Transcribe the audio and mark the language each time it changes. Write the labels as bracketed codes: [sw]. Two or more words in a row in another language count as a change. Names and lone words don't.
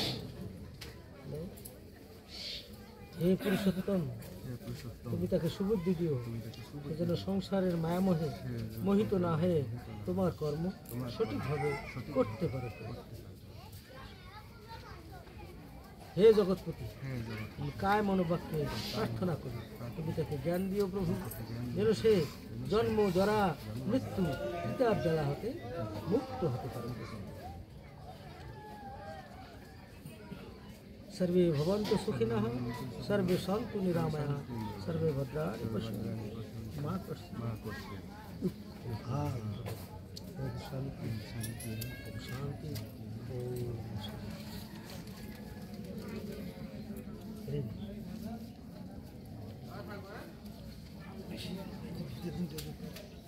[bn] হে পুরুষোত্তম, তুমি তাকে সুবুদ্ধি দিও, সেজন্য সংসারের মায়ামোহে মোহিত না হয়ে তোমার কর্ম সঠিকভাবে করতে পারে। হে জগৎপতি, তুমি কায় মনোবাক্যে প্রার্থনা করি, তুমি তাকে জ্ঞান দিও প্রভু, যেন সে জন্ম জরা মৃত্যু পিতার জ্বালা হতে মুক্ত হতে পারে। [sa] सर्वे भवन्तु सुखिनः, सर्वे सन्तु निरामयाः, सर्वे भद्राणि पश्यन्तु मा कष्टं। शांति शांति ओम शांति।